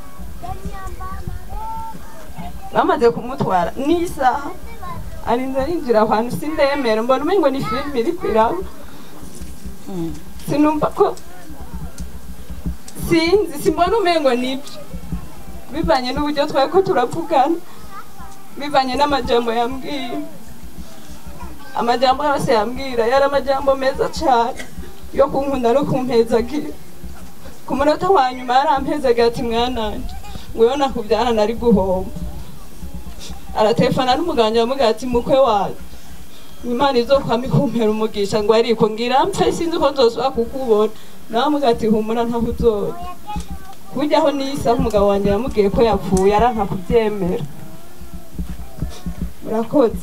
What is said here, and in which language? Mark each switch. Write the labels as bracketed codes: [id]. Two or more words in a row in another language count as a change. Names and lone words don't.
[rn] bamaze kumutwara n'isaha arinda rinjira ahantu sindemera mbona umengo ni filme iri kwiraba sinumva ko sinzi simbona umengo nibyo bivanye n'uburyo twako turavugana bivanye n'amajambo yambwiye amajambo yose yambwira yari amajambo meza cyane yo kunkunda no kumpezagira ku munota wa nyuma yarampezaga ati mwananje ngo nakubyara nari guhomba aratelefona n'umuganga yamuga ati mukwe wawe Imana izokwama ikumpera umugisha ngo ariko ngira mpfe sinzi ko nzosubira kukubona namuga ati humura ntaho uzoza kujyaho nisa umugabo wanjye yamubwiye ko yapfuye aranka kubyemera murakoze